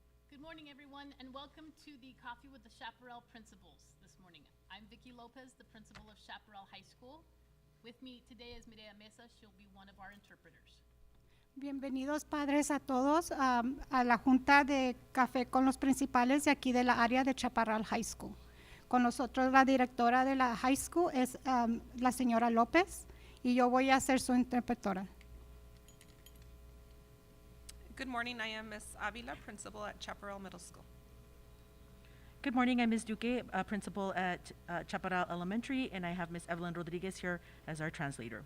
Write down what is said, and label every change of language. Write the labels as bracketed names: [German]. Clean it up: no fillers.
[English] Good morning, everyone, and welcome to the Coffee with the Chaparral Principals this morning. I'm Vicki Lopez, the principal of Chaparral High School. With me today is Mireya Mesa. She'll be one of our interpreters. [Spanish] Bienvenidos padres a todos a la junta de café con los principales de aquí de la área de Chaparral High School. Con nosotros la directora de la high school es la señora López y yo voy a ser su interpretora. [English] Good morning, I am Ms. Avila, principal at Chaparral Middle School. Good morning, I'm Ms. Duque, principal at Chaparral Elementary, and I have Ms. Evelyn Rodriguez here as our translator.